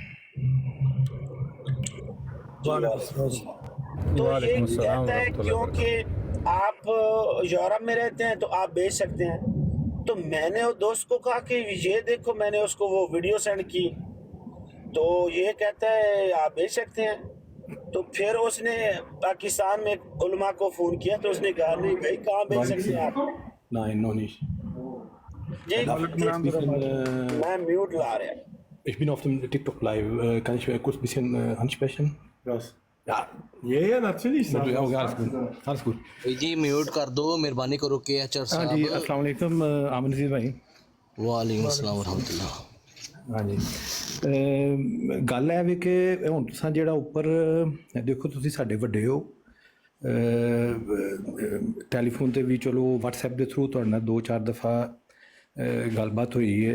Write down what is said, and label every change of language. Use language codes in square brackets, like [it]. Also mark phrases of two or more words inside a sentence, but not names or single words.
[hi] तो ये कहता है क्योंकि आप यूरोप में रहते हैं तो आप बेच सकते हैं। तो मैंने वो दोस्त को कहा कि ये देखो, मैंने उसको वो वीडियो सेंड की, तो ये कहता है आप बेच सकते हैं। तो फिर उसने पाकिस्तान में उलमा को फ़ोन किया, तो उसने कहा नहीं भाई, कहाँ बेच सकते हैं आप? [de] Nein, noch nicht. [hi] जी, मैं म्यूट ला रहा। [de] Ich bin auf dem TikTok live. Kann ich kurz ein bisschen ansprechen? Was? Ja. Ja, natürlich. Ja, alles gut. Alles gut. [hi] जी म्यूट कर दो, मेहरबानी करो के एचआर हाँ जी, साहब। [ar] السلام عليكم [hi] आमन अजीज भाई। [ar] وعليكم السلام ورحمة الله. [hi] हाँ जी, [pa] ਗੱਲ ਹੈ ਵੀ ਕਿ ਹੁਣ ਤੁਸੀਂ ਜਿਹੜਾ ਉੱਪਰ ਦੇਖੋ, ਤੁਸੀਂ ਸਾਡੇ ਵੱਡੇ ਹੋ, ਟੈਲੀਫੋਨ ਤੇ ਵੀ ਚਲੋ WhatsApp ਦੇ ਥਰੂ ਤੁਹਾਡੇ ਨਾਲ 2-4 ਦਫਾ ਗੱਲਬਾਤ ਹੋਈ ਹੈ।